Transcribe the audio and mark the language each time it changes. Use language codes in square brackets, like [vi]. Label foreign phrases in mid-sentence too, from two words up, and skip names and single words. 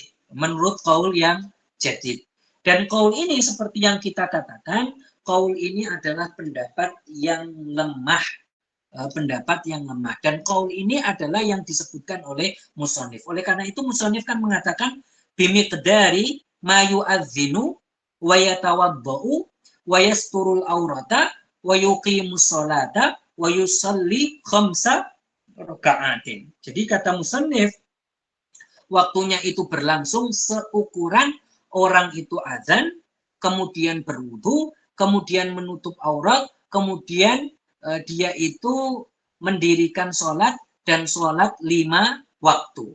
[id] Menurut qaul yang jadid. Dan qaul ini seperti yang kita katakan, qaul ini adalah pendapat yang lemah. Pendapat yang lemah. Dan qaul ini adalah yang disebutkan oleh musannif. Oleh karena itu musannif kan mengatakan [ar] بمقدار ما يؤذن ويتوضأ ويستر العورة ويقيم الصلاة ويصلي خمس ركعات. [id] Jadi kata musannif, waktunya itu berlangsung seukuran orang itu azan, kemudian berwudu, kemudian menutup aurat, kemudian dia itu mendirikan sholat dan sholat 5 waktu.